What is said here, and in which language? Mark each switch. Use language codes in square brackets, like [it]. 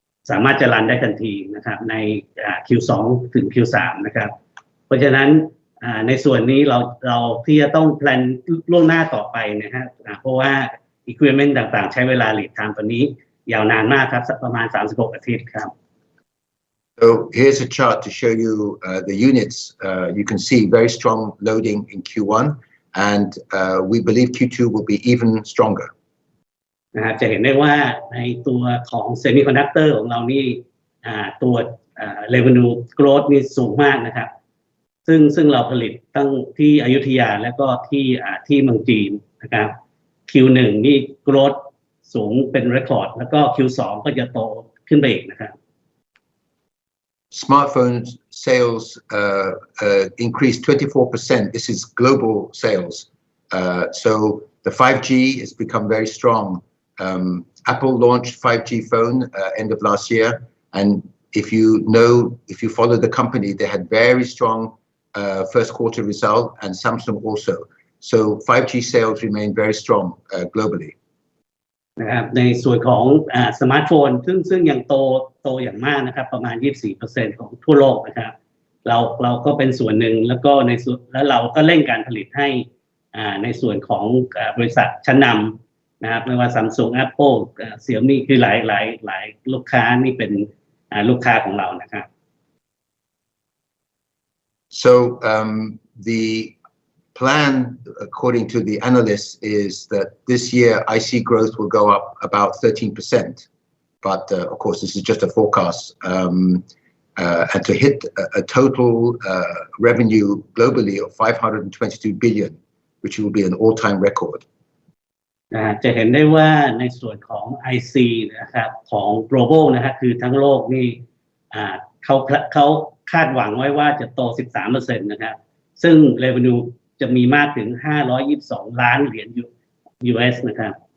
[th] สามารถจะรันได้ทันทีนะครับในQ2 ถึง Q3 นะครับเพราะฉะนั้นในส่วนนี้เราที่จะต้องแพลนล่วงหน้าต่อไปนะฮะเพราะว่า equipment ต่างๆใช้เวลา lead time ตอนนี้ยาวนานมากครับประมาณ36 อาทิตย์ครับ [en] So here's a chart to show you the units. You can see very strong loading in Q1, and we believe Q2 will be even stronger. [th] นะครับจะเห็นได้ว่าในตัวของ Semiconductor ของเรานี่ตัวrevenue growth นี่สูงมากนะครับซึ่งเราผลิตตั้งที่อยุธยาและก็ที่เมืองจีนนะครับ Q1 นี่ growth สูงเป็น record แล้วก็ Q2 ก็จะโตขึ้นไปอีกนะครับ [en] Smartphone sales increased 24%. This is global sales. So the 5G has become very strong. Apple launched 5G phone end of last year, and if you follow the company, they had very strong first quarter result, and Samsung also. So 5G sales remain very strong globally. [th] นะครับในส่วนของสมาร์ทโฟนซึ่งยังโตอย่างมากนะครับประมาณ 24% ของทั่วโลกนะครับเราก็เป็นส่วนหนึ่งแล้วก็แล้วเราก็เร่งการผลิตให้ในส่วนของบริษัทชั้นนำนะครับไม่ว่า Samsung Apple Xiaomi คือหลายลูกค้านี่เป็นลูกค้าของเรานะครับ [en] So the plan according to the analysts is that this year IC growth will go up about 13%, but of course this is just a forecast, and to hit a total revenue globally of 522 billion, which will be an all-time record. [th] จะเห็นได้ว่าในส่วนของ IC นะครับของ global นะครับคือทั้งโลกนี่เขาคาดหวังไว้ว่าจะโต 13% นะครับซึ่ง revenue จะมีมากถึง522ล้านเหรียญ US นะครับ